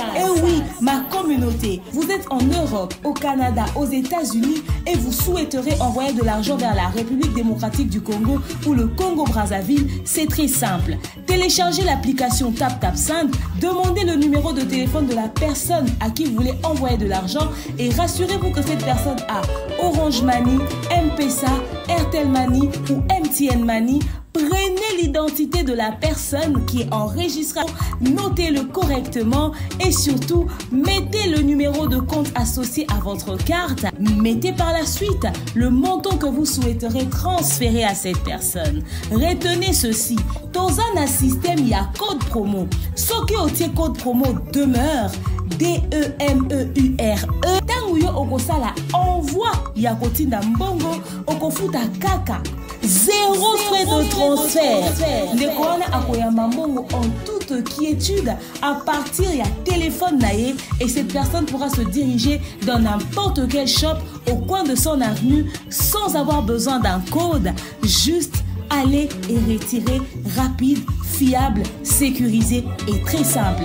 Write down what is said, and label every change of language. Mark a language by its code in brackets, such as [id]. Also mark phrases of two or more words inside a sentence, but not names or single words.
[fr] Et oui, ma communauté, vous êtes en Europe, au Canada, aux États-Unis et vous souhaiterez envoyer de l'argent vers la République démocratique du Congo ou le Congo-Brazzaville, c'est très simple. Téléchargez l'application TapTapSend, demandez le numéro de téléphone de la personne à qui vous voulez envoyer de l'argent et rassurez-vous que cette personne a Orange Money, M-Pesa, Airtel Money ou MTN Money. Prenez l'identité de la personne qui est enregistrée, notez-le correctement et surtout, mettez le numéro de compte associé à votre carte. Mettez par la suite le montant que vous souhaiterez transférer à cette personne. Retenez ceci, dans un système, il y a code promo. Ce qui est code promo demeure, DEMEURE. [ln] Tanguyo okosala envoi ya kotinda mbongo okofuta kaka. [fr] Zéro frais de transfert. Le corona [ln] akoyamba mbongo [fr] en toute quiétude à partir [ln] ya téléphone naé [fr] et cette personne pourra se diriger dans n'importe quel shop au coin de son avenue sans avoir besoin d'un code. Juste aller et retirer rapide, fiable, sécurisé et très simple.